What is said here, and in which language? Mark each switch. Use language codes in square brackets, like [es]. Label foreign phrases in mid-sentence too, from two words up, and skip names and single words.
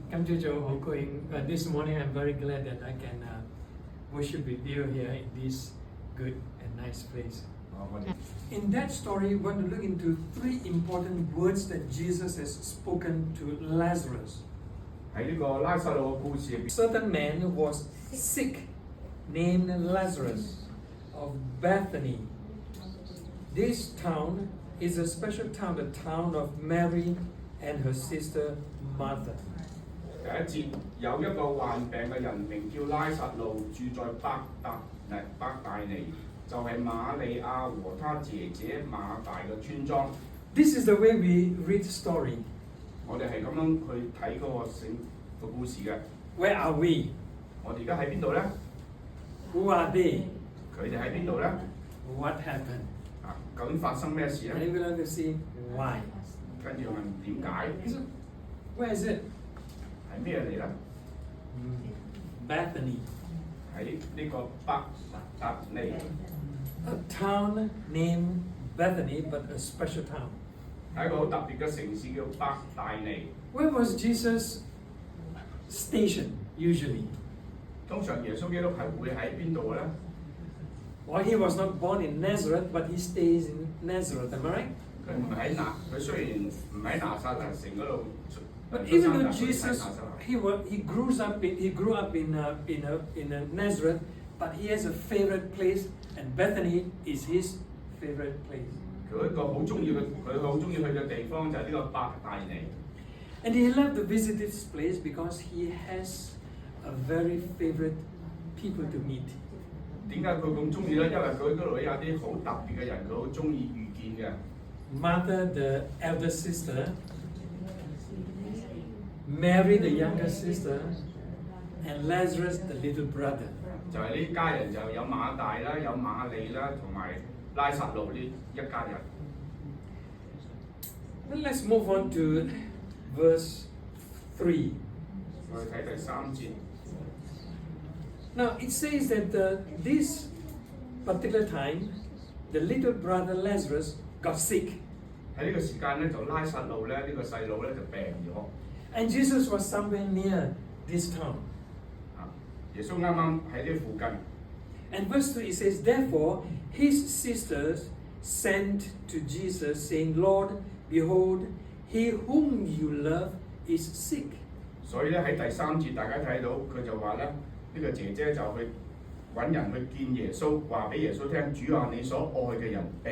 [en] Jojo, [yue] 好高興。 [en] This morning I'm very glad that I can worship with you here in this good and nice place. In that story, we want to look into 3 important words that Jesus has spoken to Lazarus. [yue] 喺呢個拉撒路嘅故事入邊， [en] Certain man was sick, named Lazarus of Bethany. This town is a special town, the town of Mary and her sister Martha. [yue] 第一節有一個患病嘅人名叫拉撒路，住在伯大尼，就係瑪利亞和他姐姐馬大嘅村莊。 [en] This is the way we read story. [yue] 我哋係咁樣去睇嗰個故事嘅。 [en] Where are we? [yue] 我哋而家喺邊度咧？ [en] Who are they? [yue] 佢哋喺邊度咧？ [en] What happened? [yue] 啊，究竟發生咩事 [en] And [yue] 咧？ [en] we're going to see why. [yue] 跟住問點解？ [en] Where is it? [yue] 係咩嚟咧？ [en] Bethany, [yue] 喺呢個伯特利， [en] a town named Bethany, but a special town. [yue] 係一個好特別嘅城市叫伯大尼。 [en] Where was Jesus stationed usually? [yue] 通常耶穌基督係會喺邊度嘅咧？ [en] Well, he was not born in Nazareth, but he stays in Nazareth. Am I right? [yue] 佢雖然唔喺拿撒勒城嗰度， [en] But [yue] 出 [en] even [yue] 生 [en] though [yue] 但係佢喺 [en] Jesus [yue] 拿撒勒。 [en] he grew up in Nazareth, but he has a favorite place, and Bethany is his favorite place. [yue] 佢一個好中意去嘅地方就係呢個伯大尼。 [en] And he loved to visit this place because he has a very favorite people to meet. [yue] 點解佢咁中意咧？因為佢嗰度有啲好特別嘅人，佢好中意遇見嘅。 [en] Martha, the elder sister, Mary, the younger sister, and Lazarus, the little brother. [yue] 就係呢家人就有馬大啦，有瑪利啦，同埋拉撒路呢一家人。 [en] Then let's move on to verse 3. [yue] 我哋睇第3節。 [en] Now it says that this particular time, the little brother Lazarus got sick. [yue] 喺呢個時間咧，就拉撒路咧，呢個細路咧就病咗。 [en] And Jesus was somewhere near this town. [yue] 啊，耶穌啱啱喺呢附近。 [en] And verse 3 it says, Therefore his sisters sent to Jesus, saying, Lord, behold, he whom you love is sick. [yue] 所以咧喺第3節，大家睇到佢就話咧，呢個姐姐就去揾人去見耶穌，話俾耶穌聽：主啊，你所愛嘅人病。